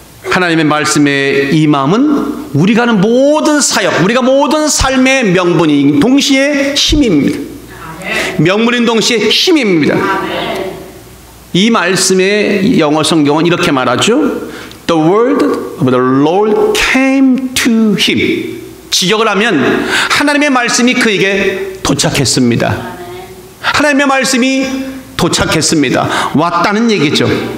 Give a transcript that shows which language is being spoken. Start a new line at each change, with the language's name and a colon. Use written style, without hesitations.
Korean: 하나님의 말씀의 임함은 우리가 하는 모든 사역, 우리가 모든 삶의 명분이 동시에 힘입니다. 명분인 동시에 힘입니다. 이 말씀의 영어 성경은 이렇게 말하죠.
English: The word of the Lord came to him.
Korean: 직역을 하면 하나님의 말씀이 그에게 도착했습니다. 하나님의 말씀이 도착했습니다. 왔다는 얘기죠.